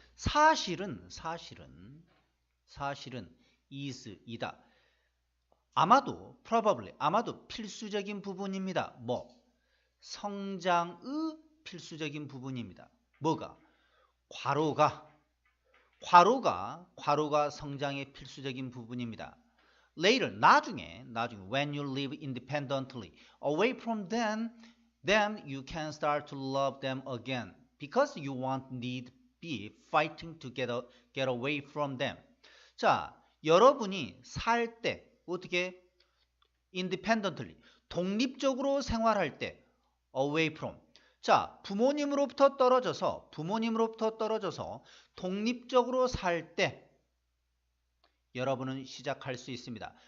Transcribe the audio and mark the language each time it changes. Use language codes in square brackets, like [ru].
[ko] 사실은 is 이다. 아마도 probably 아마도 필수적인 부분입니다. 뭐? 성장의 필수적인 부분입니다. 뭐가? 괄호가 성장의 필수적인 부분입니다. [en] Later [ko] 나중에 [en] when you live independently away from them, then you can start to love them again because you won't need be fighting to get away from them. [ko] 자, 여러분이 살 때 어떻게 independently 독립적으로 생활할 때 away from. 자, 부모님으로부터 떨어져서 독립적으로 살 때 여러분은 시작할 수 있습니다.